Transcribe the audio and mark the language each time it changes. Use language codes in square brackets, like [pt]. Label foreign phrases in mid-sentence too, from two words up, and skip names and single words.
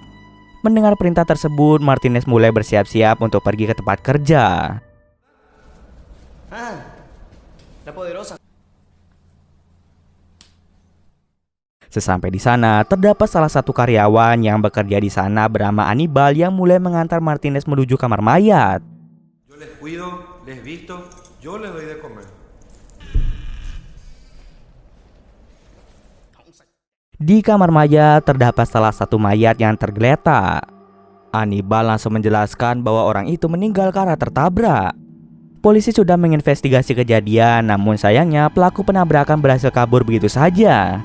[id] Mendengar perintah tersebut, Martinez mulai bersiap-siap untuk pergi ke tempat kerja. Sesampai di sana, terdapat salah satu karyawan yang bekerja di sana bernama Anibal yang mulai mengantar Martinez menuju kamar mayat. [es] Yo les cuido, les visto, yo les doy de comer. [id] Di kamar mayat terdapat salah satu mayat yang tergeletak. Anibal langsung menjelaskan bahwa orang itu meninggal karena tertabrak. Polisi sudah menginvestigasi kejadian, namun sayangnya pelaku penabrakan berhasil kabur begitu saja.